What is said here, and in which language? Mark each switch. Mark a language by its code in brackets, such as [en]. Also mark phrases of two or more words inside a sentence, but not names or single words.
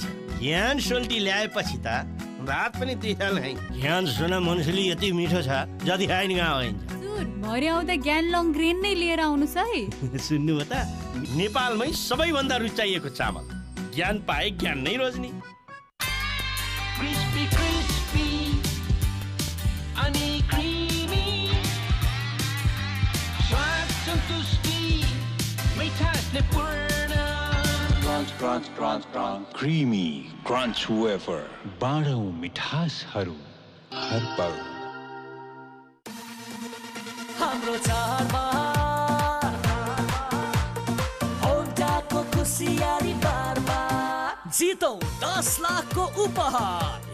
[ne] ज्ञान सोल्टी ल्याएपछि त भात पनि त्यही नै। ज्ञान सोना मनुष्यले यति मिठो छ जति खाइ नि कहाँ हुन्छ। भरे आउँदा ज्ञान [en] long grain [ne] नै लिएर आउनुस् है। सुन्नु हो त, नेपालमै सबैभन्दा रुचाइएको चामल ज्ञान पाए ज्ञान नै रोज्ने। [en] Crispy, crispy, अनि creamy. [ne] स्वाद संतुष्टि, मिठासले पूर्ण. [en] Crunch, crunch, crunch, crunch. Creamy crunch wafer. [ne] 12 मिठासहरू हर पल। हाम्रो चाडबाड होन्डाको खुसियाली बारबार जितौँ 10 लाखको उपहार।